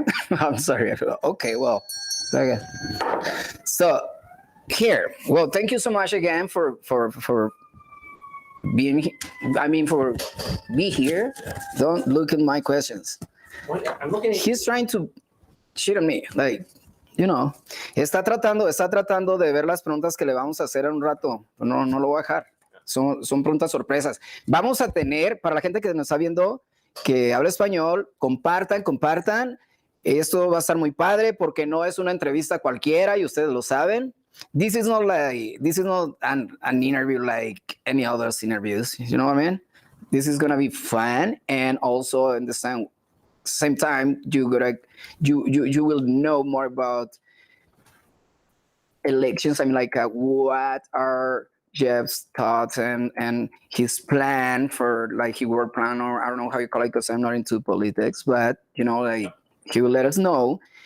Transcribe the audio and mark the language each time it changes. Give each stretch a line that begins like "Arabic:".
English: I'm sorry. Okay, well, okay. So here, well, thank you so much again for being. I mean, for be here. Don't look at my questions. What? I'm looking at. He's trying to cheat on me, like, you know.
Spanish: Está tratando de ver las preguntas que le vamos a hacer en un rato. No lo voy a dejar. Son preguntas sorpresas. Vamos a tener, para la gente que nos está viendo, que habla español, compartan. Esto va a estar muy padre porque no es una entrevista cualquiera y ustedes lo saben.
English: This is not an interview like any other interviews. You know what I mean? This is gonna be fun, and also in the same time you will know more about elections. I mean, like what are Jeff's thoughts and his plan for, like, his work plan, or I don't know how you call it because I'm not into politics, but you know, like, he will let us know.